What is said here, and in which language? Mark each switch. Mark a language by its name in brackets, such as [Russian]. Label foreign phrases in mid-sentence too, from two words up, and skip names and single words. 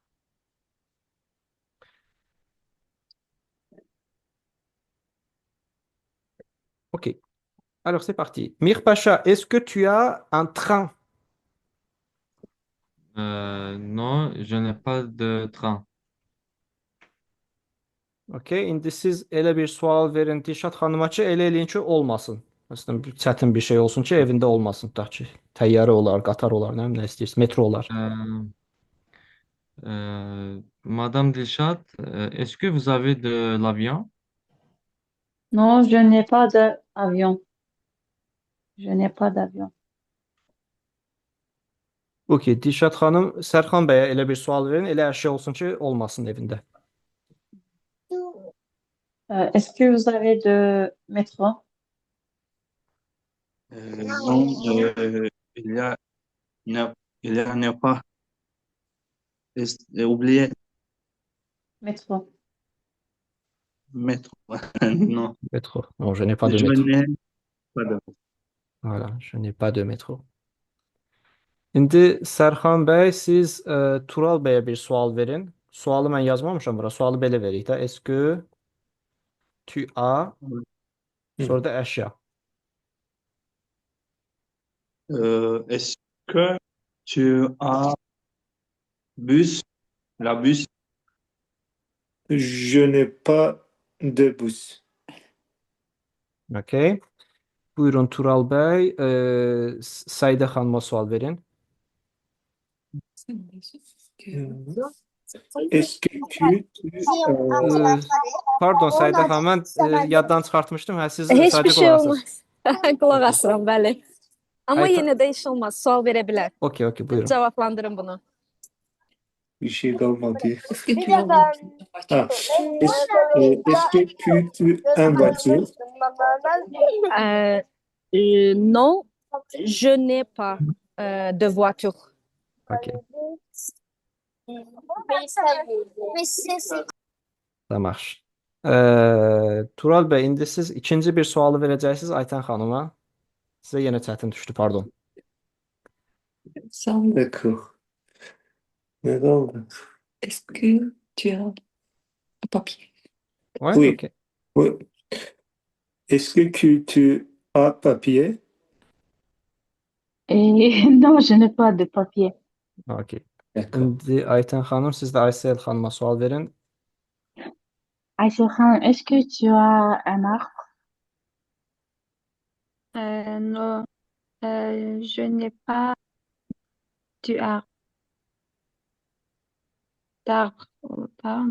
[French] Ok. Alors, c'est parti. Mir Pacha, est-ce que tu as un train? Non, je n'ai pas de train. Ok. [Azerbaijani] İndi siz elə bir sual verin Dilşad xanıma ki, elə eləyin ki, olmasın. Məsələn, bir çətin bir şey olsun ki, evində olmasın. Tutaq ki, təyyarə olar, qatar olar, nə bilim, nə istəyirsiniz, metro olar. [French] Madame Dilshad, est-ce que vous avez de l'avion? Non, je n'ai pas d'avion. Je n'ai pas d'avion. [Azerbaijani] Ok, Dilşad xanım, Sərxan bəyə elə bir sual verin, elə hər şey olsun ki, olmasın evində. [French] Est-ce que vous avez de métro? Non, il y a, n'y a pas. Oublié, Métro. métro. Non, Métro. Non, je n'ai pas de je métro. n'ai pas de. Voilà, je n'ai pas de métro. [Azerbaijani] İndi Sərxan bəy, siz Tural bəyə bir sual verin. Sualı mən yazmamışam bura. Sualı belə verik də. [French] Est-ce que tu as [Azerbaijani] sonra da əşya. [French] Est-ce que tu as la bus? Je n'ai pas de bus. [Azerbaijani] Okay. Buyurun Tural Bəy. Səidə xanıma sual verin. [French] Est-ce que tu... [Azerbaijani] Ee, Pardon Səidə xanım, mən yaddan çıxartmışdım. Hə, siz Heç sadəcə bir şey qulaq asırsınız. olmaz. Qulaq asıram, bəli. Amma Ayta- yenə də iş olmaz. Sual verə bilər. Okey, buyurun. Cavablandırın bunu. [Turkish] Bir şey kalmadı. Ha. [French] Est-ce que tu un voiture? Non, je n'ai pas de voiture. [Azerbaijani] Okey. Tamam. Tural bəy, indi siz ikinci bir sualı verəcəksiniz Aytən xanıma. Sizə yenə çətin düşdü, pardon. [Turkish] D'accord. Ne kaldı? [French] Est-ce que tu as un papier? Ouais, Oui. okey. Oui. Est-ce que tu as papier? Non, je n'ai pas de papier. Okey. D'accord. [Azerbaijani] İndi Aytən xanım, siz də Aysel xanıma sual verin. [French] Aïcha Khan, est-ce que tu as un arbre? Non, je n'ai pas d'arbre. Pardon.